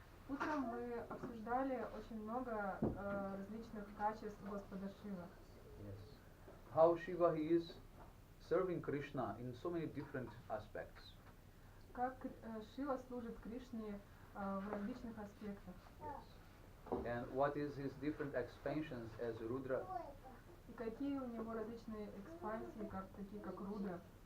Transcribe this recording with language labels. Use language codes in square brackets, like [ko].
[ru] Утром мы обсуждали очень много различных качеств Господа Шивы. [en] Yes. How Shiva he is serving Krishna in so many different aspects. [ru] Как Шива служит Кришне в различных аспектах. [en] Yes. And what is his different expansions as Rudra? [ru] И какие у него различные экспансии, такие как Рудра.